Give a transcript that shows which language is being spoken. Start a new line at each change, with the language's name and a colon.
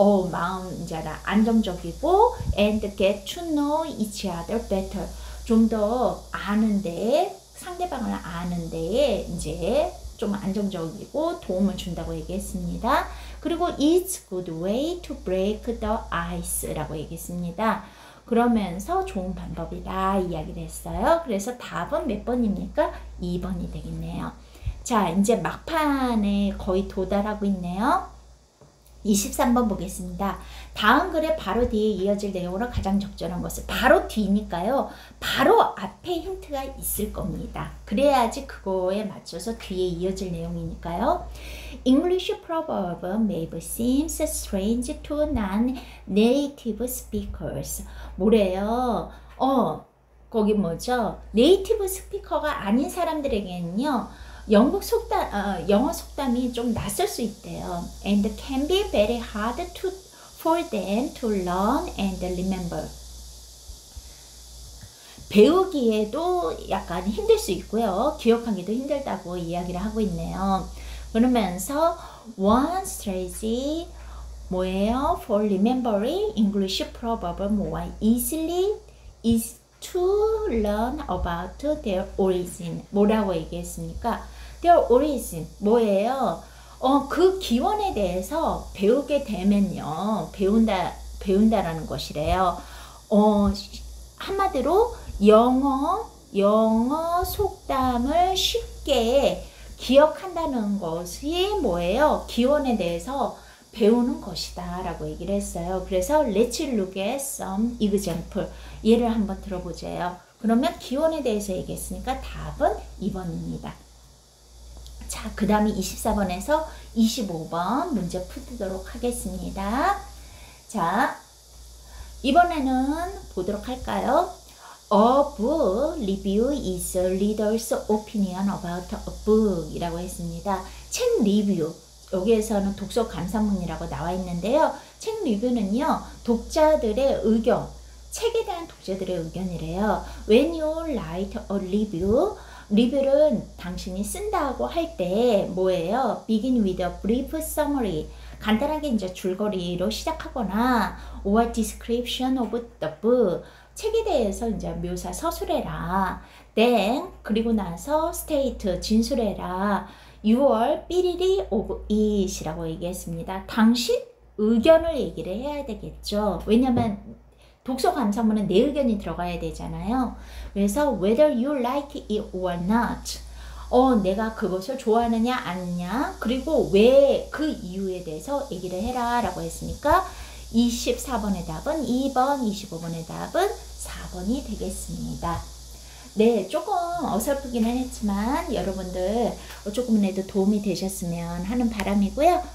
Korean: 마음 이제 안정적이고
English: and get to know each other better.
Korean: 좀 더 아는데 상대방을 아는데 이제 좀 안정적이고 도움을 준다고 얘기했습니다. 그리고
English: it's good way to break the ice라고
Korean: 얘기했습니다. 그러면서 좋은 방법이다 이야기를 했어요. 그래서 답은 몇 번입니까? 2번이 되겠네요. 자, 이제 막판에 거의 도달하고 있네요. 23번 보겠습니다. 다음 글의 바로 뒤에 이어질 내용으로 가장 적절한 것을 바로 뒤니까요. 바로 앞에 힌트가 있을 겁니다. 그래야지 그거에 맞춰서 뒤에 이어질 내용이니까요.
English: English proverb may seem strange to non-native speakers.
Korean: 뭐래요? 거기 뭐죠? 네이티브 스피커가 아닌 사람들에게는요. 영어 속담이 좀 낯설 수 있대요.
English: And can be very hard for them to learn and remember.
Korean: 배우기에도 약간 힘들 수 있고요. 기억하기도 힘들다고 이야기를 하고 있네요. 그러면서
English: one strategy
Korean: 뭐예요?
English: For remembering English proverb more easily is to learn about their origin.
Korean: 뭐라고 얘기했습니까?
English: Their origin
Korean: 뭐예요? 그 기원에 대해서 배우게 되면요. 배운다라는 것이래요. 한마디로 영어 속담을 쉽게 기억한다는 것이 뭐예요? 기원에 대해서 배우는 것이다 라고 얘기를 했어요. 그래서
English: let's look at some example.
Korean: 예를 한번 들어보세요. 그러면 기원에 대해서 얘기했으니까 답은 2번입니다. 자, 그 다음에 24번에서 25번 문제 풀도록 하겠습니다. 자, 이번에는 보도록 할까요?
English: A book review is a reader's opinion about a book
Korean: 이라고 했습니다. 책 리뷰. 여기에서는 독서 감상문이라고 나와 있는데요. 책 리뷰는요. 독자들의 의견. 책에 대한 독자들의 의견이래요.
English: When you write a review,
Korean: 리뷰를 당신이 쓴다고 할 때 뭐예요?
English: Begin with a brief summary.
Korean: 간단하게 이제 줄거리로 시작하거나
English: or description of the book.
Korean: 책에 대해서 이제 묘사 서술해라.
English: Then
Korean: 그리고 나서 state 진술해라.
English: Your 삐리리 of it
Korean: 이라고 얘기했습니다. 당신 의견을 얘기를 해야 되겠죠. 왜냐면 독서 감상문은 내 의견이 들어가야 되잖아요.
English: 그래서 whether you like it or not.
Korean: 내가 그것을 좋아하느냐 아니냐, 그리고 왜 그 이유에 대해서 얘기를 해라 라고 했으니까 24번의 답은 2번, 25번의 답은 4번이 되겠습니다. 네, 조금 어설프기는 했지만 여러분들 조금이라도 도움이 되셨으면 하는 바람이고요.